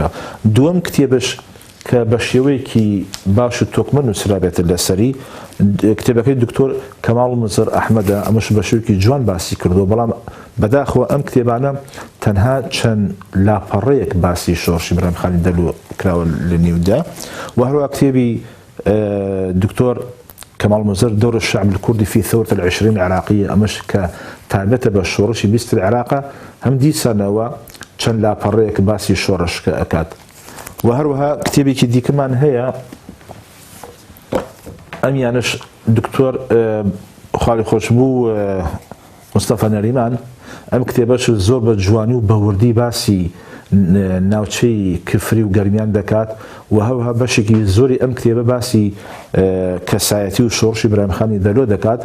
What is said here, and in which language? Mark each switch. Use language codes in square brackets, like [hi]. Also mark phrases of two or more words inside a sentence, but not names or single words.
[ckb] دووەم کتێبش کە بە شێوەیەکی باش و تۆکمە نووسرابێتە لەسەری کتێبەکەی دکتۆر کەماڵ مزر ئەحمەدە ئەمەش بە شێوەیەکی جوان باسی کردووە بەڵام بەداخەوە ئەم کتێبانە تەنها چەند لاپەڕەیەک باسی شۆڕشی برایم خانی دەلۆ کراوە لە نێودا و هەروەها کتێبی دکتۆر کەماڵ مزر دور الشعب الكردي في ثورة العشرين العراقية ئەمەش کە تابێتە بە شۆڕشی 20 العێراقە هەم دیسانەوە چەند لاپەڕەیەک باسی شۆڕش ئەکات. و هەروەها کتێبێکی دیکەمان هەیە ئەمیانش دکتۆر خاڵی خۆشببوو مستەفا نەریمان ئەم کتێبەش زۆر بە جوانی و بەوردی باسی ناوچەی کفری و گەرمیان دەکات و هەروەها بەشێکی زۆری ئەم کتێبە باسی کەسایەتی و شۆڕشی برایم خانی دەلۆ دەکات.